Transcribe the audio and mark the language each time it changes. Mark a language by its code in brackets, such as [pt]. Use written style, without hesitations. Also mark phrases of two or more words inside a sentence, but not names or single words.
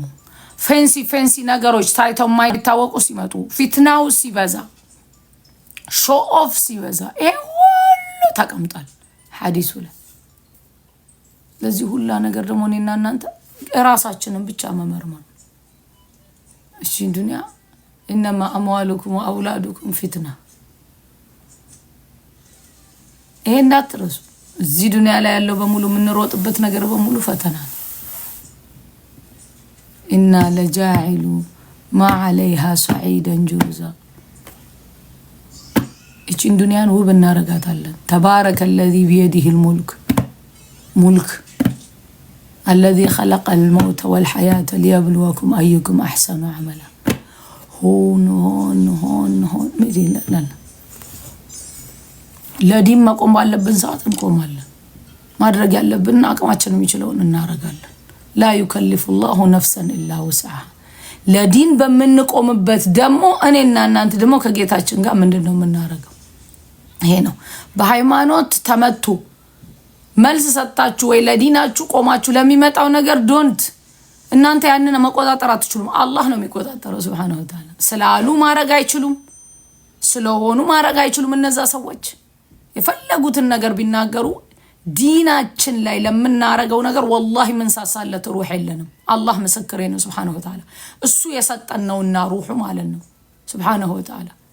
[am] ፌንሲ ነገሮች ታይተው የማይታወቁ ሲመጡ ፊትናው ሲበዛ [en] show off [am] ሲበዛ ይሄ ሁሉ ተቀምጧል ሐዲሱ ላይ ለዚህ ሁላ ነገር ደግሞ እኔና እናንተ ራሳችንን ብቻ መመርመር እሺ ዱንያ [ar] انما اموالكم واولادكم فتنه [am] ይሄ እንዳትረሱ እዚህ ዱንያ ላይ ያለው በሙሉ የምንሮጥበት ነገር በሙሉ ፈተና ነው [ar] إنا لجاعلون ما عليها صعيدا جرزا [am] እቺን ዱንያን ውብ እናረጋታለን [ar] تبارك الذي بيده الملك الذي خلق الموت والحياة ليبلوكم أيكم أحسن عملا هون لا ለዲን [am] መቆም ባለብን ሰዓት እንቆማለን ማድረግ ያለብን አቅማችን የሚችለውን እናረጋለን [ar] لا يكلف الله نفسا إلا وسعها [am] ለዲን በመንቆምበት ደሞ እኔና እናንተ ደሞ ከጌታችን ጋር ምንድነው የምናረገው ይሄ ነው በሃይማኖት ተመቱ መልስ ሰጣችሁ ወይ ለዲናችሁ ቆማችሁ ለሚመጣው ነገር ዶንት እናንተ ያንን መቆጣጠር አትችሉም አላህ ነው የሚቆጣጠረው [ar] سبحانه وتعالى [am] ስላሉ ማረግ አይችሉም ስለሆኑ ማረግ አይችሉም እነዛ ሰዎች የፈለጉትን ነገር ቢናገሩ ዲናችን ላይ ለምናረገው ነገር ወላሂ ምን ሳሳለት ሩህ የለንም አላህ ምስክሬ ነው [ar] سبحانه وتعالى [am] እሱ የሰጠነውና ሩሁ ማለት ነው [ar] سبحانه وتعالى